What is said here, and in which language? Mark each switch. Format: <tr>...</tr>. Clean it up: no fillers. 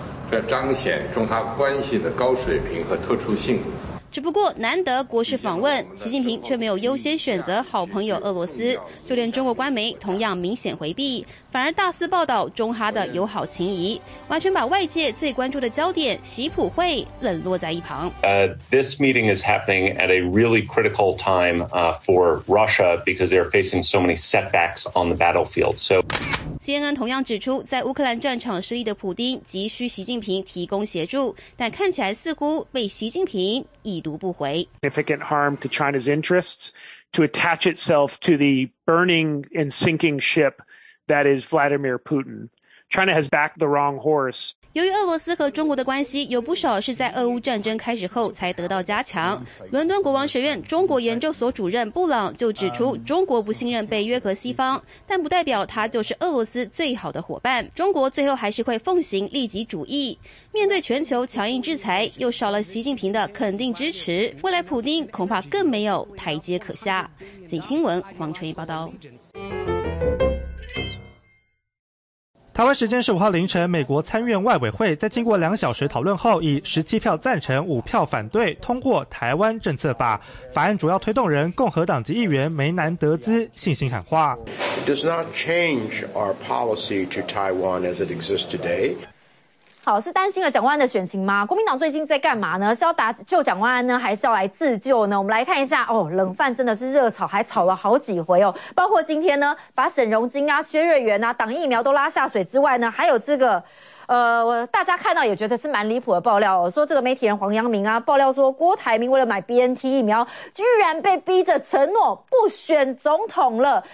<zh>这彰显中哈关系的高水平和特殊性。只不过难得国事访问，习近平却没有优先选择好朋友俄罗斯，就连中国官媒同样明显回避，反而大肆报道中哈的友好情谊，完全把外界最关注的焦点习普会冷落在一旁。</zh> <en>This meeting is happening at a really critical time for Russia because they are facing so many setbacks on the battlefield. So</en> <zh>CNN 同样指出，在乌克兰战场失利的普丁急需习近平提供协助，但看起来似乎被习近平已读不回。</zh> <en>Significant harm to China's interests to attach itself to the burning and sinking ship that is Vladimir Putin. China has backed the wrong horse.</en> <zh>由于俄罗斯和中国的关系有不少是在俄乌战争开始后才得到加强，伦敦国王学院中国研究所主任布朗就指出，中国不信任北约和西方，但不代表他就是俄罗斯最好的伙伴，中国最后还是会奉行利己主义。面对全球强硬制裁，又少了习近平的肯定支持，未来普丁恐怕更没有台阶可下。自新闻黄春怡报道。台湾时间15号凌晨，美国参院外委会在经过两小时讨论后，以17票赞成、5票反对通过台湾政策法。法案主要推动人共和党籍议员梅南德兹信心喊话：</zh> <en>It does not change our policy to Taiwan as it exists today.</en> <zh>好，是担心了蒋万安的选情吗？国民党最近在干嘛呢？是要打救蒋万安呢，还是要来自救呢？我们来看一下哦，冷饭真的是热炒，还炒了好几回哦。包括今天呢，把沈荣津啊、薛瑞元啊、党疫苗都拉下水之外呢，还有这个大家看到也觉得是蛮离谱的爆料哦，说这个媒体人黄阳明啊，爆料说郭台铭为了买 BNT 疫苗，居然被逼着承诺不选总统了。</zh>